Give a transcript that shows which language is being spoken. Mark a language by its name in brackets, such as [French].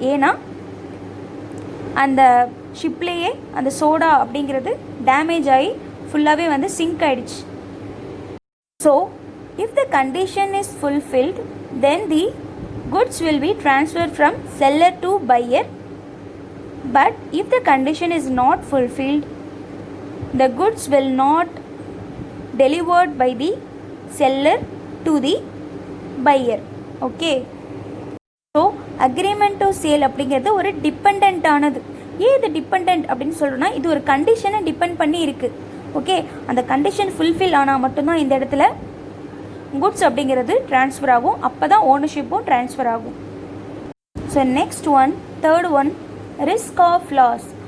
[Tamil] ஏன்னா அந்த ஷிப்லேயே அந்த சோடா அப்படிங்கிறது டேமேஜ் ஆகி ஃபுல்லாகவே வந்து சிங்க் ஆகிடுச்சு. [English] So if the condition is fulfilled then the goods will be transfer from seller to buyer. But if the condition is not fulfilled the goods will not delivered by the seller to the buyer. [Tamil] Okay, so agreement to sale அப்படிங்கிறது ஒரு depend ஆனது. ஏன் இது depend அப்படின்னு சொல்கிறோன்னா இது ஒரு கண்டிஷனை டிபெண்ட் பண்ணி இருக்குது. ஓகே, அந்த கண்டிஷன் ஃபுல்ஃபில் ஆனால் மட்டும்தான் இந்த இடத்துல குட்ஸ் அப்படிங்கிறது ட்ரான்ஸ்ஃபர் ஆகும், அப்போ தான் ஓனர்ஷிப்பும் ட்ரான்ஸ்ஃபர் ஆகும். So next one, third one, risk of loss.